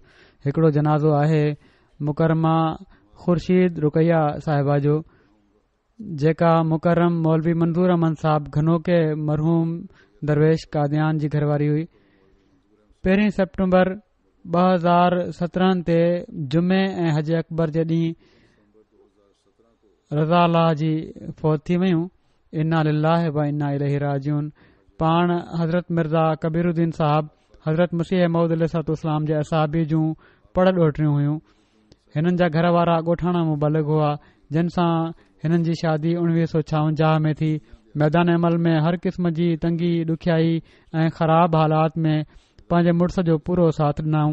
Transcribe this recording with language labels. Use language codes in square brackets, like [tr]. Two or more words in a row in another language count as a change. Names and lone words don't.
[sd] हिकड़ो जनाज़ो आहे मुकरमा खुर्शीद रुकैया साहिबा जो, जेका मुकरम मौलवी मंज़ूर अहमद साहब घनोके मरहूम दरवेश कादियान जी घरवारी हुई। 1 सितंबर 2017 ते जुमे ऐं हज अकबर जे ॾींहुं रज़ा अल्लाह जी फ़ौत थी वयूं। [ar] إنا لله وإنا إليه راجعون. [sd] पाण हज़रत मिर्ज़ा कबीरुद्दीन साहब हज़रत मसीह मऊद अलैहिस्सलाम जे असहाबी जूं पढ़ ॾोहिटियूं हुयूं। हिननि जा घर वारा ॻोठाणा मुबलिग हुआ, जिन सां हिननि जी शादी 1956 में थी। मैदान अमल में हर क़िस्म जी तंगी ॾुखियाई ऐं ख़राब हालात में पंहिंजे मुड़ुस जो पूरो साथ ॾिनऊं।